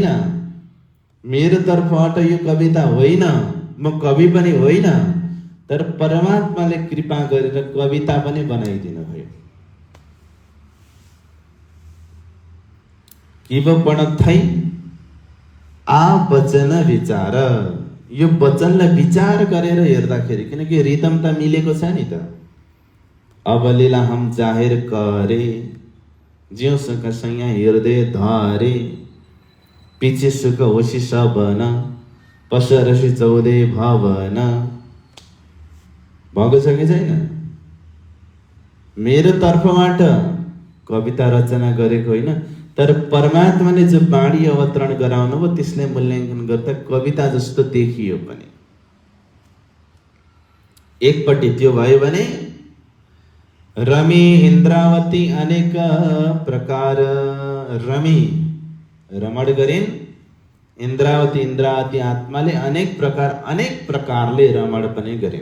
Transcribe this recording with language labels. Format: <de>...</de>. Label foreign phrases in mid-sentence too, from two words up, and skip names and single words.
<ne>मेरो तर्फबाट यो कविता होइन, म कवि पनि होइन, तर परमात्माले कृपा गरेर कविता पनि बनाइदिनु भयो।</ne> <gu>किव पण थै आ वचन विचार।</gu> <ne>यो वचनलाई विचार गरेर हेर्दाखेरि, किनकि रिदम त मिलेको छ नि त।</ne> <hi>अब लीला हम जाहिर करे, ज्यो सुख सैया हृदय धरे, पिछे सुख होसी सबन, पसरसी 14 भवन।</hi> <ne>भएको छ कि छैन? मेरो तर्फबाट कविता रचना गरेको होइन, तर परमात्माले जो बाणी अवतरण गराउनु भयो त्यसले मूल्याङ्कन गर्दा कविता जस्तो देखियो पनि। एकपट्टि त्यो भयो भने रमी इन्द्रावती अनेक प्रकार रमी रमण गरिन्, इन्द्रावती इन्द्रावती आत्माले अनेक प्रकारले रमण पनि गरिन्।</ne>